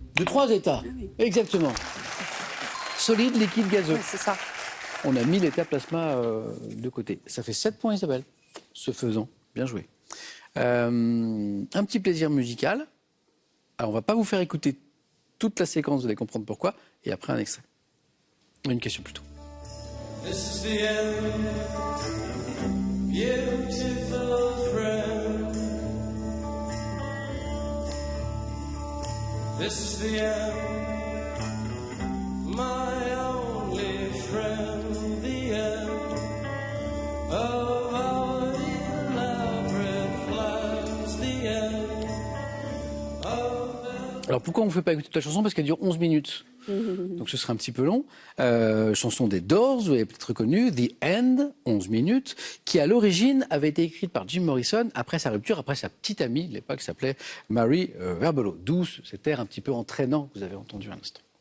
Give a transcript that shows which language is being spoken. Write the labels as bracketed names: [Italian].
[French] De 3 états. Ah oui. Exactement. Solide, liquide, gazeux. Oui, c'est ça. On a mis l'état plasma de côté. Ça fait 7 points, Isabelle. Ce faisant, bien joué. Un petit plaisir musical. Alors, on ne va pas vous faire écouter toute la séquence, vous allez comprendre pourquoi. Et après, un extrait. Une question plutôt. [English] This is the end, beautiful friend. This is the end, my only friend, the end of our elaborate plans, the end of... [French] Alors pourquoi on ne fait pas écouter toute la chanson? Parce qu'elle dure 11 minutes. Donc ce serait un petit peu long. Chanson des Doors, vous avez peut-être reconnu, The End, 11 minutes, qui à l'origine avait été écrite par Jim Morrison après sa rupture, après sa petite amie de l'époque qui s'appelait Mary Verbolo. Douce, cet air un petit peu entraînant que vous avez entendu à l'instant.